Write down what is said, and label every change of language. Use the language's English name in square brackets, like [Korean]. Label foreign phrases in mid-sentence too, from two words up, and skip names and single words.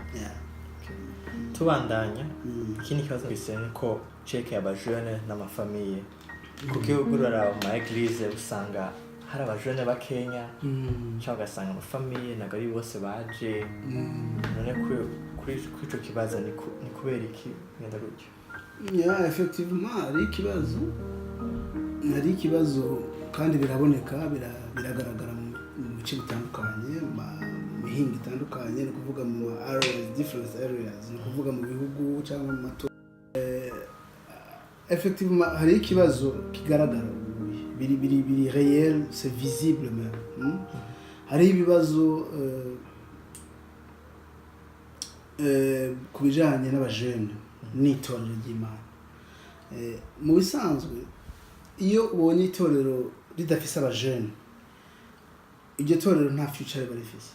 [Rundi] Tubandanya, ikindi kibazo gisene ko cheke y'abajene n'amafamiye, kuko ugurura mu eglise usanga hari abajene bakenya, cyangwa gasanga amafamiye nagari bose baje, none kuri ico kibazo ni kubera iki ngenda gutyo? Effectivement hari ikibazo kandi biraboneka, biragaragara mu bice bitandukanye, mu mihinga itandukanye, no kuvuga mu [English] different areas, [Rundi] no kuvuga mu bihugu cyangwa mu mato. Effectivement hari ikibazo kigaragara, biri réel, [French] c'est visible même. [Rundi] Hari ibibazo kubijanye n'abajene n'itorero ry'Imana. Mu bisanzwe iyo ubonye itorero ridafise abajene, iryo torero nta future barifise.